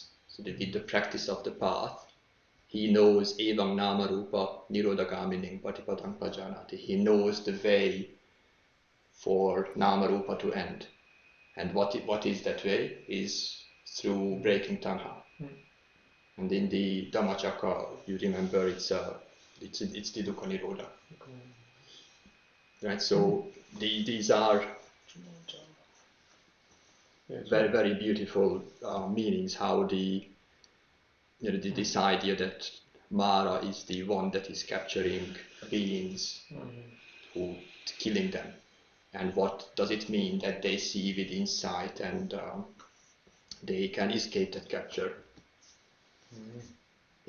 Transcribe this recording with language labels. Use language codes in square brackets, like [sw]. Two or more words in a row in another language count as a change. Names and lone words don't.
[en] So that with the practice of the path, he knows [pi] Evang Namarupa Nirodagamining Patipadang Bhojanati. [en] He knows the way for Namarupa to end. And what is that way? Is through breaking tanha. And in the Dhammacakka, you remember it's the [pi] dukkha nirodha. [en] Right. So these are very, very beautiful meanings. How this idea that Mara is the one that is capturing beings, who killing them, and what does it mean that they see with insight and they can escape that capture.